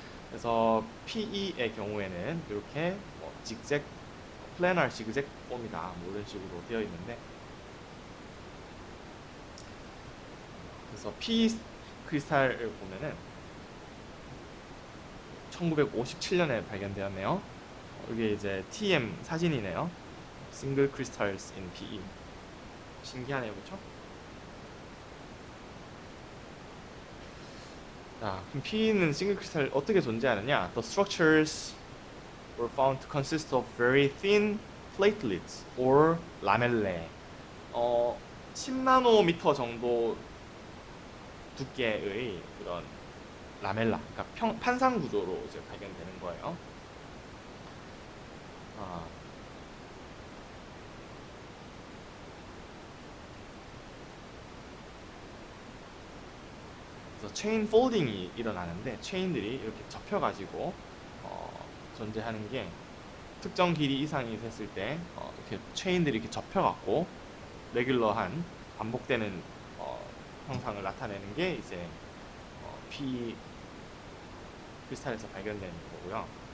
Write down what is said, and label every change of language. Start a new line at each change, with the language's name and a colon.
Korean: 그래서 PE의 경우에는 이렇게 뭐 직잭, 플래널 지그잭 폼이다, 뭐 이런 식으로 되어 있는데, 그래서 PE 크리스탈을 보면은 1957년에 발견되었네요. 이게 이제 TM 사진이네요.
English: Single crystals in PE.
Korean: 신기하네요, 그렇죠? 자, 그럼 PE는 싱글 크리스탈 어떻게 존재하느냐?
English: The structures were found to consist of very thin platelets or lamellae.
Korean: 10나노미터 정도 두께의 그런 라멜라, 그러니까 판상 구조로 이제 발견되는 거예요. 아, 그래서 체인 폴딩이 일어나는데, 체인들이 이렇게 접혀가지고 존재하는 게, 특정 길이 이상이 됐을 때 이렇게 체인들이 이렇게 접혀갖고 레귤러한 반복되는 형상을 나타내는 게 이제 P 크리스탈에서 발견되는 거고요.